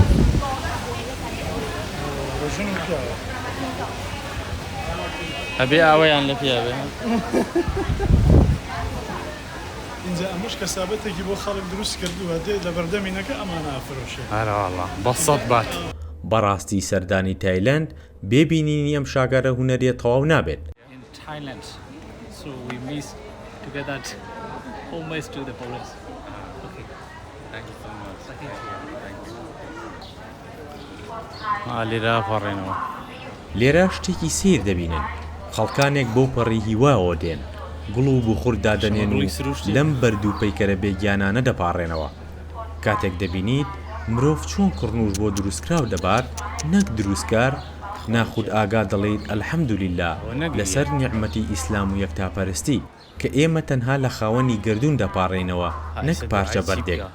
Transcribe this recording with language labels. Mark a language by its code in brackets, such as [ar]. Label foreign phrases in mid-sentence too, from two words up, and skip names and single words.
[ckb] ئەبێ ئاوەیان لە پێیا بێ. اینجا ئەمەش کەسابەتێکی بۆ خەڵک دروست کردووە دێ لە بەردەمینەکە ئەمانە ئافرۆشێ. هەرواڵە بە 100 بات. بەڕاستی سەردانی تایلەند بێبینینی ئەم شاگارە هونەریە تەواو نابێت. [en] In Thailand, so we miss to get that homage to the police. Okay. Thank you so much. [ckb] لێرە پەڕێنەوە. لێرە شتێکی سیر دەبینن. خەڵکانێک بۆ پەڕی هیواوە دێن. گوڵ و بخوردا دەنێن و لەم بەرد و پەیکەرە بێگیانانە دەپاڕێنەوە. کاتێک دەبینیت مرۆڤ چۆن کڕنوش بۆ دروستکراو دەبات نەک دروستکار ناخود ئاگا دەڵێیت ئەلحەمدولیلا لەسەر نیعمەتی ئیسلام و یەکتاپەرستی کە ئێمە تەنها لە خاوەنی گردوون دەپاڕێنەوە نەک پارچە بەردێک.